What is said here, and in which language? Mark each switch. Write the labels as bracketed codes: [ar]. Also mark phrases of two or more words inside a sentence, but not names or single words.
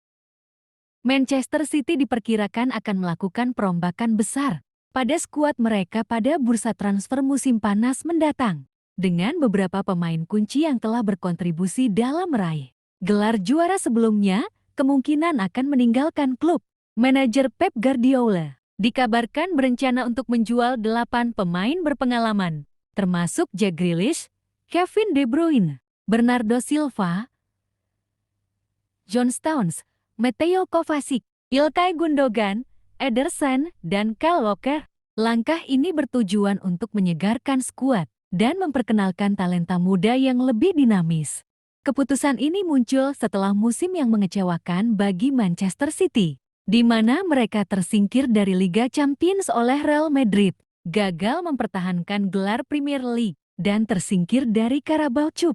[id] Manchester City diperkirakan akan melakukan perombakan besar pada skuad mereka pada bursa transfer musim panas mendatang, dengan beberapa pemain kunci yang telah berkontribusi dalam meraih gelar juara sebelumnya, kemungkinan akan meninggalkan klub. Manajer Pep Guardiola dikabarkan berencana untuk menjual 8 pemain berpengalaman, termasuk Jack Grealish, Kevin De Bruyne, Bernardo Silva, John Stones, Mateo Kovacic, Ilkay Gundogan, Ederson, dan Kyle Walker. Langkah ini bertujuan untuk menyegarkan skuad dan memperkenalkan talenta muda yang lebih dinamis. Keputusan ini muncul setelah musim yang mengecewakan bagi Manchester City, di mana mereka tersingkir dari Liga Champions oleh Real Madrid, gagal mempertahankan gelar Premier League, dan tersingkir dari Carabao Cup.